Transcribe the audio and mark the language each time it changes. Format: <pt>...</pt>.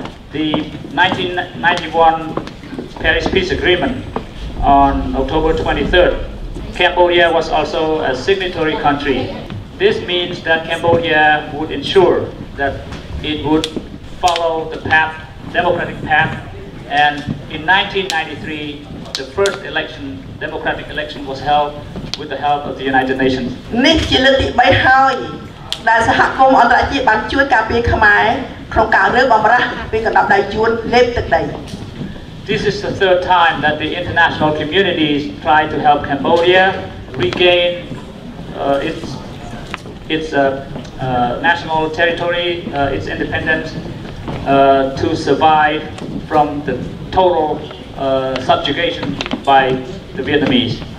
<en>The 1991 Paris Peace Agreement on October 23rd, Cambodia was also a signatory country. This means that Cambodia would ensure that it would follow the path, democratic path, and in 1993, the first election, democratic election, was held with the help of the United Nations.</en> <km>នេះជាលើកទី3ហើយដែលសហគមន៍អន្តរជាតិបានជួយការពារខ្មែរក្នុងការរើបម្រាស់ពីកណ្ដាប់ដៃយួនលេបទឹកដី</km> <en>This is the third time that the international communities tried to help Cambodia regain its national territory, its independence, to survive from the total subjugation by the Vietnamese.</en>